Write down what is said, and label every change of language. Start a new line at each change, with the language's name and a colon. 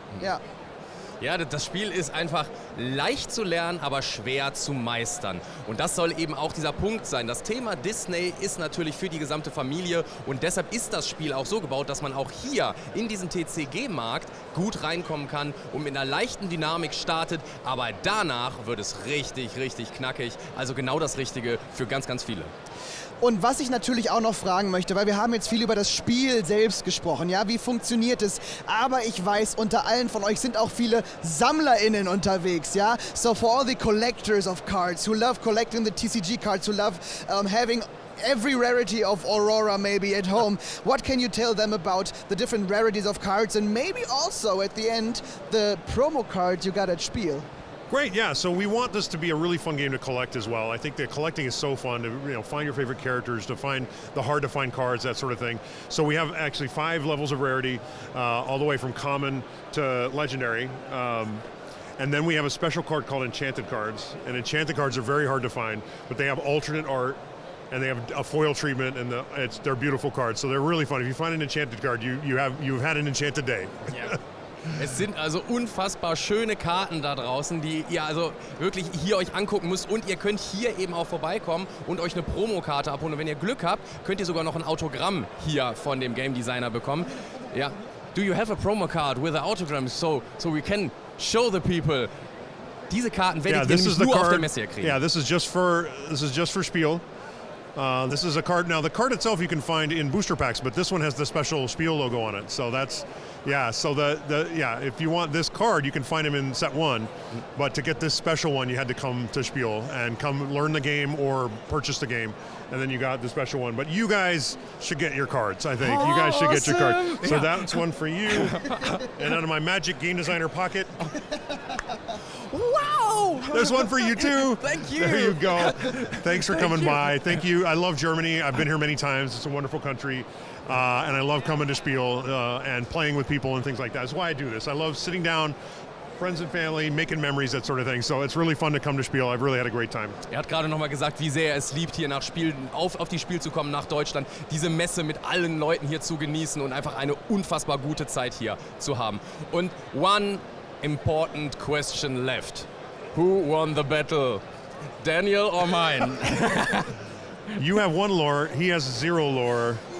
English: Yeah.
German: Ja, das Spiel ist einfach leicht zu lernen, aber schwer zu meistern. Und das soll eben auch dieser Punkt sein. Das Thema Disney ist natürlich für die gesamte Familie und deshalb ist das Spiel auch so gebaut, dass man auch hier in diesen TCG-Markt gut reinkommen kann und mit einer leichten Dynamik startet, aber danach wird es richtig, richtig knackig. Also genau das Richtige für ganz, ganz viele. Und was ich natürlich auch noch fragen möchte, weil wir haben jetzt viel über das Spiel selbst gesprochen, ja, wie funktioniert es? Aber ich weiß, unter allen von euch sind auch viele SammlerInnen unterwegs, ja?
English: So for all the collectors of cards, who love collecting the TCG cards, who love having every rarity of Aurora maybe at home, what can you tell them about the different rarities of cards and maybe also at the end the promo card you got at SPIEL? Great, yeah. So we want this to be a really fun game to collect as well. I think that collecting is so fun to find your favorite characters, to find the hard to find cards, that sort of thing. So we have actually 5 levels of rarity, all the way from common to legendary. And then we have a special card called Enchanted cards. And Enchanted cards are very hard to find, but they have alternate art and they have a foil treatment, and they're beautiful cards. So they're really fun. If you find an Enchanted card, you've had an enchanted day.
German: Ja. Es sind also unfassbar schöne Karten da draußen, die ihr also wirklich hier euch angucken müsst und ihr könnt hier eben auch vorbeikommen und euch eine Promokarte abholen. Und wenn ihr Glück habt, könnt ihr sogar noch ein Autogramm hier von dem Game Designer bekommen. Ja.
English: Do you have a promo card with an autogram so we can show the people?
German: Diese Karten werdet ihr nämlich nur auf der Messe hier kriegen.
English: Yeah, this is just for SPIEL. This is a card. Now the card itself you can find in booster packs, but this one has the special SPIEL logo on it. So that's, yeah. So if you want this card, you can find them in set 1. But to get this special one, you had to come to SPIEL and come learn the game or purchase the game, and then you got the special one. But you guys should get your cards. I think you guys should get your card. So that's one for you. And out of my magic game designer pocket. Wow! There's one for you too. Thank you. There you go. Thanks for coming by. Thank you. I love Germany. I've been here many times. It's a wonderful country. And I love coming to SPIEL and playing with people and things like that. That's why I do this. I love sitting down, friends and family, making memories, that sort of thing. So it's really fun to come to SPIEL. I've really had a great time.
German: Er hat gerade nochmal gesagt, wie sehr er es liebt, hier nach Spiel, auf die Spiel zu kommen, nach Deutschland, diese Messe mit allen Leuten hier zu genießen und einfach eine unfassbar gute Zeit hier zu haben. Und
English: one important question left. Who won the battle? Daniel or mine? You have 1 lore, he has 0 lore.